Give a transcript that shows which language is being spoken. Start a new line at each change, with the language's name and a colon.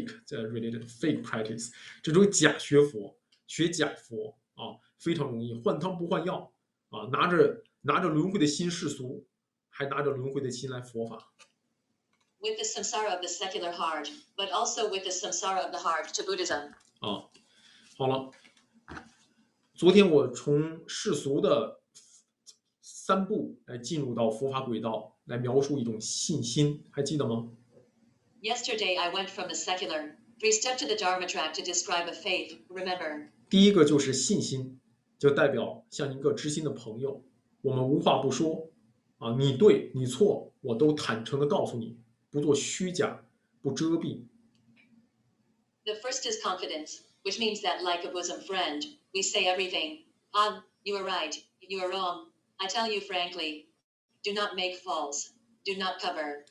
English: related fake practice，
Chinese: 这种假学佛，学假佛非常容易换汤不换药拿着轮回的心世俗，还拿着轮回的心来佛法。
English: With the samsara of the secular heart, but also with the samsara of the heart to Buddhism.
Chinese: 好了，昨天我从世俗的3步来进入到佛法轨道，来描述一种信心，还记得吗？
English: Yesterday I went from the secular 3-step to the Dharma track to describe a faith. Remember.
Chinese: 第一个就是信心，就代表像一个知心的朋友，我们无话不说你对你错，我都坦诚的告诉你，不做虚假，不遮蔽。
English: The first is confidence, which means that like a bosom friend, we say everything. You are right, you are wrong. I tell you frankly, do not make false, do not cover.